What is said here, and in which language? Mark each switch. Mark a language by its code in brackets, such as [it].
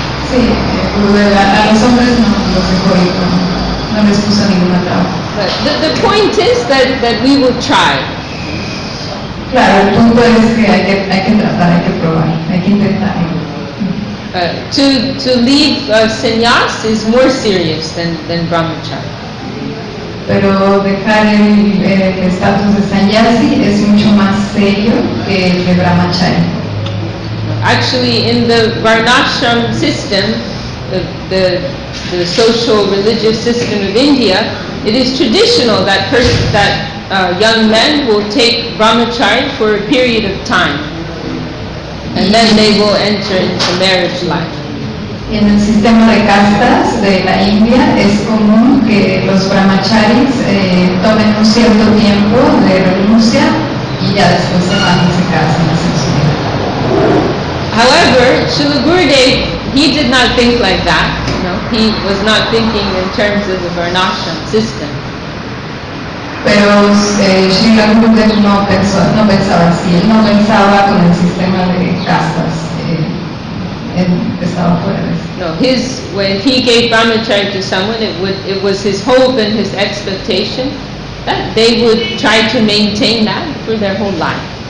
[es] Sí, a los hombres no los dejó ir, no les puso ninguna traba. [en] But the point is that we will try. [es] Claro, el punto es que hay que tratar, hay que probar, hay que intentarlo. [en] To leave sannyas is more serious than brahmacharya. [es] Pero dejar el estatus de sannyasi es mucho más serio que el de brahmacharya. [en] Actually, in the varnashram system, the social religious system of India, it is traditional that young men will take brahmacharya for a period of time, and then they will enter into marriage life. [es] Y en el sistema de castas de la India es común que los brahmacharis tomen un cierto tiempo de renuncia y ya después se van y se casan y hacen su vida. [en] However, Srila Gurudev, he did not think like that. he was not thinking in terms of the varnashram system. [es] Pero Srila Gurudev no pensaba así, él no pensaba con el sistema de castas, él estaba fuera de eso. [en] No, when he gave brahmacharya to someone, it was his hope and his expectation that they would try to maintain that for their whole life.